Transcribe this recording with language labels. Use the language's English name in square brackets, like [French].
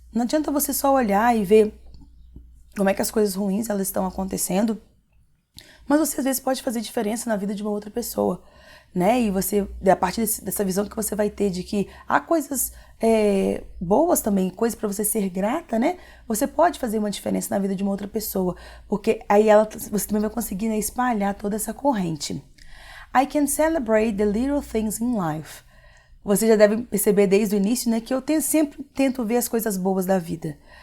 [Portuguese] Não adianta você só olhar e ver como é que as coisas ruins elas estão acontecendo, mas você às vezes pode fazer diferença na vida de uma outra pessoa, né? E você, a partir dessa visão que você vai ter de que há coisas boas também, coisas para você ser grata, né? Você pode fazer uma diferença na vida de uma outra pessoa, porque aí você também vai conseguir, né, espalhar toda essa corrente. [English] I can celebrate the little things in life. [Portuguese] Você já deve perceber desde o início, né, que eu sempre tento ver as coisas boas da vida.